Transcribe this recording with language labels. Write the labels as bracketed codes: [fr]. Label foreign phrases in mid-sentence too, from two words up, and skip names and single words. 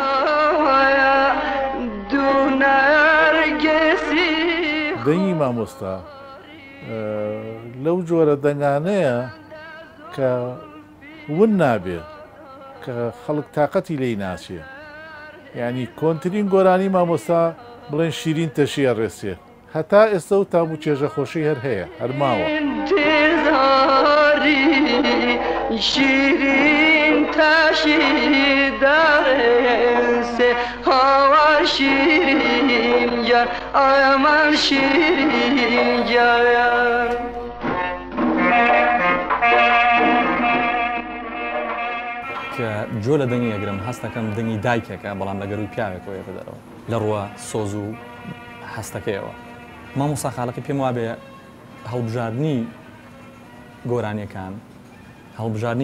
[ckb] دەنگی مامۆستا لەو جۆرە دەنگانەیە کە ون نابێ کە خەڵک تااقەتی لی ناچێ ینی کۆنتترین گۆرانی مامۆستا بڵێن شیرین تەشیە ڕێسێ هەتا ئێستا و تام و چێژە خۆشی هەر هەیە هەرماوە [hac] شیرین تاشی دارسه هوا شیرین جان آمان شیرین جان [ckb] کە جۆ لە دەنگی ئەگرم هەستەکەم دەنگی دایکێکە بەڵام لەگەروی پیاوێکەوە دەرەوە لە ڕووە سۆز و هەستەکەیەوە مامۆستا خاڵقی پێم وابێ هەڵبژاردننی گۆرانیەکان هەڵبژاردننی